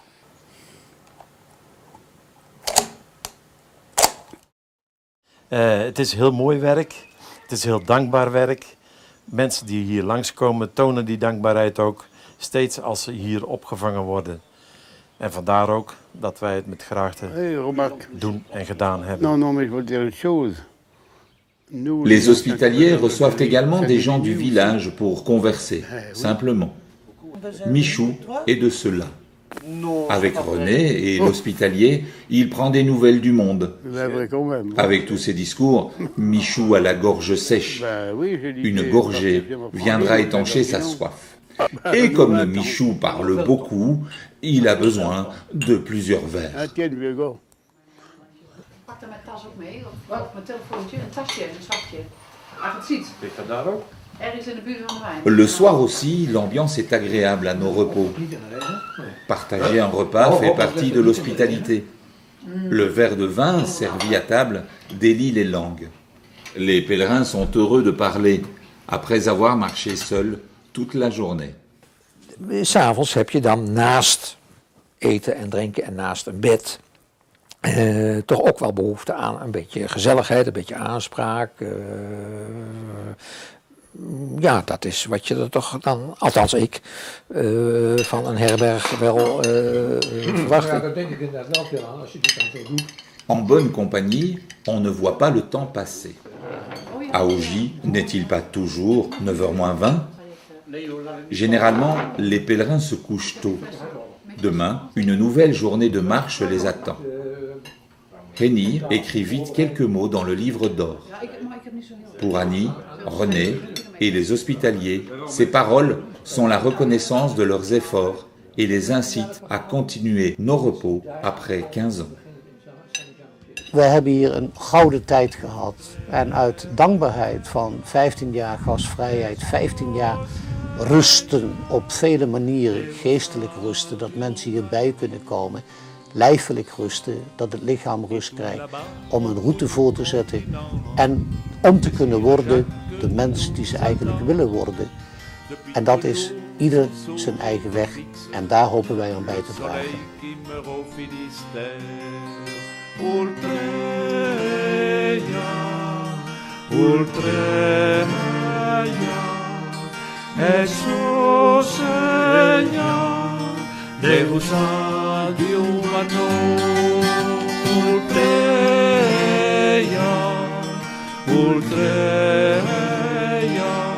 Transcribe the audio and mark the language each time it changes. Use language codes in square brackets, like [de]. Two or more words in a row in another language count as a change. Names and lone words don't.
[nl] Het is heel mooi werk. Het is heel dankbaar werk. Mensen die hier langskomen tonen die dankbaarheid ook. Steeds als ze hier opgevangen worden. En vandaar ook dat wij het met graagte doen en gedaan hebben. [fr] Non, mais je veux dire une chose. Les hospitaliers reçoivent également des gens du village pour converser, simplement. Michou est de ceux-là. Avec René et l'hospitalier, il prend des nouvelles du monde. Avec tous ses discours, Michou a la gorge sèche. Une gorgée viendra étancher sa soif. Et comme Michou parle beaucoup, il a besoin de plusieurs verres. [nl] Pak dan mijn tas ook mee, of mijn telefoontje, een tasje, een zakje. Als je het ziet. Ligt dat daar ook? Ergens in de buurt van de wijn. [fr] Le soir aussi, l'ambiance est agréable à nos repos. Partager un repas fait partie de l'hospitalité. Le verre de vin servi à table délie les langues. Les pèlerins sont heureux de parler, après avoir marché seuls toute la journée. [nl] 'S'avonds heb je dan naast eten en drinken en naast een bed toch ook wel behoefte aan een beetje gezelligheid, een beetje aanspraak. Ja, dat is wat je er toch dan, althans ik, van een herberg wel verwacht. Ja, dat denk ik inderdaad wel veel aan als je dit dan zo doet. [fr] En bonne compagnie, on ne voit pas le temps passer. À Ogy, n'est-il pas toujours 9h moins 20 ? Généralement, les pèlerins se couchent tôt. Demain, une nouvelle journée de marche les attend. Henny écrit vite quelques mots dans le livre d'or. Pour Annie, René et les hospitaliers, ces paroles sont la reconnaissance de leurs efforts et les incitent à continuer nos repos après 15 ans. [nl] We hebben hier een gouden tijd gehad en uit dankbaarheid van 15 jaar gasvrijheid, 15 jaar rusten op vele manieren, geestelijk rusten, dat mensen hierbij kunnen komen, lijfelijk rusten, dat het lichaam rust krijgt, om een route voor te zetten en om te kunnen worden de mens die ze eigenlijk willen worden. En dat is ieder zijn eigen weg en daar hopen wij aan bij te dragen. [es] Jesús Señor, [la] Deus adiuvano, ultreia,